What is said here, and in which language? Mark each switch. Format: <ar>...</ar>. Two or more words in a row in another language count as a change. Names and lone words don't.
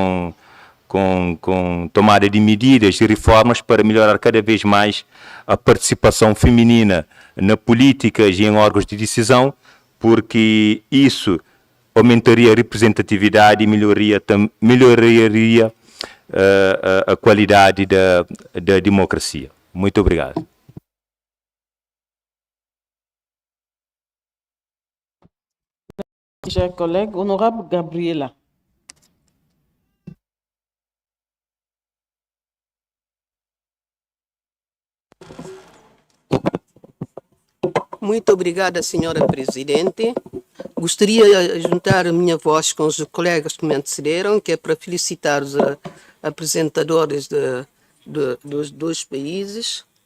<pt>tomada de medidas e reformas para melhorar cada vez mais a participação feminina na política e em órgãos de decisão, porque isso aumentaria a representatividade e melhoraria a qualidade da democracia. Muito obrigado.</pt> <fr>Chers collègues, honorable Gabriela.</fr> <pt>Muito obrigada, senhora Presidente. Gostaria de juntar a minha voz com os colegas que me antecederam, que é para felicitar os apresentadores dos dois países.</pt>